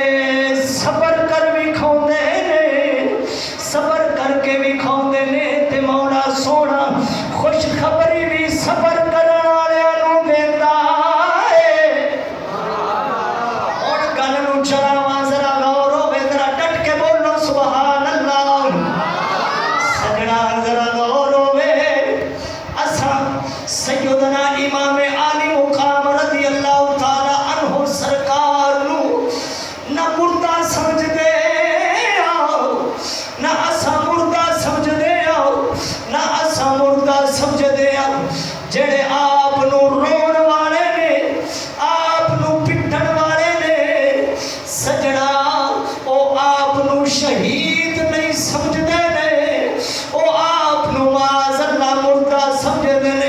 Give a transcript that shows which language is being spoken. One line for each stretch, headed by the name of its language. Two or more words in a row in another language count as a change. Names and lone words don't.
Punjabi: صبر کر کے بھی کھاؤں دے نے تے صبر کرنے والیاں نوں دیندا ہے. اور گل نوں چلاواں ذرا غور ہووے، ذرا ڈٹ کے بولو
Arabic: سبحان الله.
Punjabi: سجنا ذرا غور ہووے، اساں سیدنا امام عالی مقام
Arabic: رضي الله تعالى عنه
Punjabi: سرکار نوں نہ مردہ سمجھدے آؤ، نہ اساں مردہ سمجھدے آؤ، نہ اساں مردہ سمجھدے آؤ. جیہڑے آپ نوں رون والے نے، آپ نوں پٹن والے نے، سجنا او آپ نوں شہید نہیں سمجھدے نے، او آپ نوں معاذاللہ مردہ سمجھدے نے.